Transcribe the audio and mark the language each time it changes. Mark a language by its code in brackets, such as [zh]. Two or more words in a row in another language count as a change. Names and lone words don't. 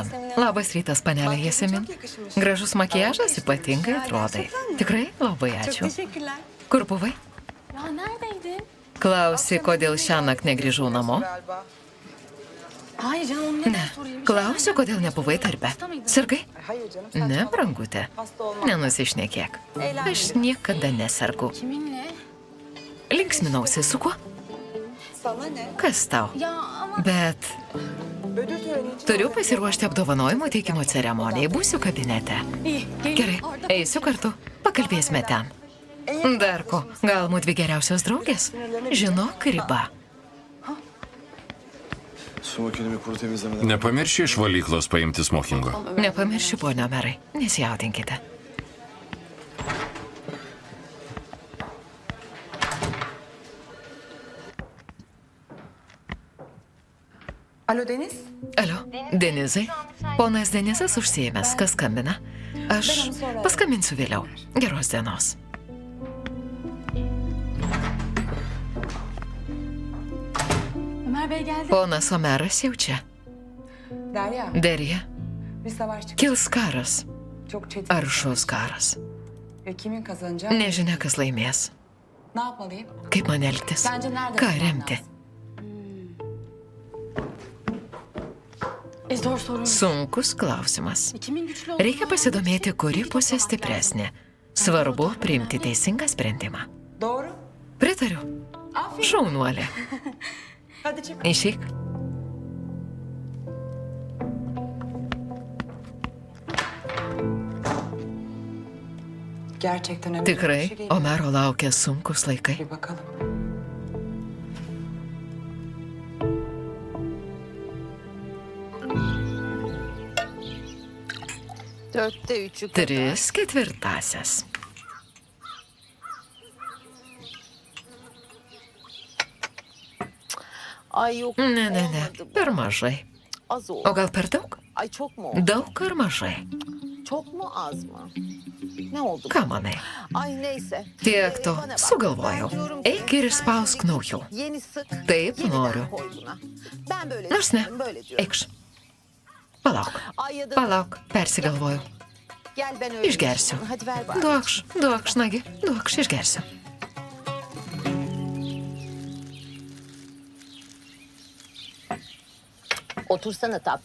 [lt] Labas rytas, panelė Jasemin. Gražus makiažas, ypatingai atrodai. Tikrai labai ačiū. Kur buvai? [tr] Ya neredeydin? [lt] Klausi, kodėl šiąnakt negrįžau namo? [tr] Hayır canım onu Ne. neden sorayım? [lt] Klausiu, kodėl nebuvai darbe. Sirgai? Ne, brangutė. Nenusišnekėk. Aš niekada nesergu. [tr] Kiminle? [lt] Linksminausi su kuo? Kas tau? [tr] Ya ama [lt] Bet turiu pasiruošti apdovanojimo teikimo ceremonijai. Būsiu kabinete. [tr] iyi. [lt] Gerai, eisiu kartu. Pakalbėsime ten. Dar ko, gal mūdvi geriausios draugės? Žinok, riba. [tr] Su makinemi kuru temizlemeden. [lt] Nepamirši iš valyklos paimti smokingo. Nepamiršiu, ponia Omerai. Nesijaudinkite. [tr] Alo Deniz. [lt] Alio, Denizai. Ponas Denizas užsiėmęs. Kas skambina? Aš paskambinsiu vėliau. Geros dienos. [tr] Ömer Bey geldi. [lt] Ponas Omeras jau čia. [tr] Derya, [lt] Derija, [tr] bir savaş çıktı. [lt] kils karas. [tr] Çok çetin. [lt] Aršus karas. [tr] Ve kimin kazanacağı? [lt] Nežinia, kas laimės. [tr] Ne yapmalıyım? [lt] Kaip man elgtis? [tr] Sence nerede? [lt] Ką [tr] durmam [lt] remti? [tr] lazım? Zor sorun. [lt] Sunkus klausimas. [tr] Kimin güçlü olduğunu [lt] Reikia pasidomėti, kuri pusė stipresnė. Svarbu priimti teisingą sprendimą. [tr] Doğru. [lt] Pritariu. [tr] Aferin. [lt] Šaunuolė. [tr] Hadi çık. [lt] Išeik. [tr] Gerçekten önemli bir [lt] Tikrai, [tr] şey değil. [lt] Omero laukia sunkus laikai. [tr] Bir bakalım. Dörtte üçü kadar. [lt] 3/4. [tr] Ay yok. [lt] Ne, [tr] olmadı bu. [lt] per mažai. [tr] Az oldu. [lt] O gal per daug? [tr] Ay çok mu oldu? [lt] Daug ar mažai? [tr] Çok mu az mı? Ne oldu? [lt] Ką manai? [tr] Ay neyse. [lt] Tiek to, [tr] Bana bak, [lt] sugalvojau. [tr] ben diyorum ki [lt] Eik ir [tr] sen [lt] išspausk naujų. [tr] Yeni sık. [lt] Taip [tr] yeniden [lt] noriu. [tr] koy buna. Ben böyle [lt] Nors ne, [tr] diyorum, böyle diyorum. [lt] eikš. Palauk, [tr] Ay ya da [lt] palauk, persigalvojau. [tr] gel ben öyle. [lt] Išgersiu. [tr] yapayım. Hadi ver bana. [lt] Duokš, nagi, duokš, išgersiu. [tr] Otursana tatlım.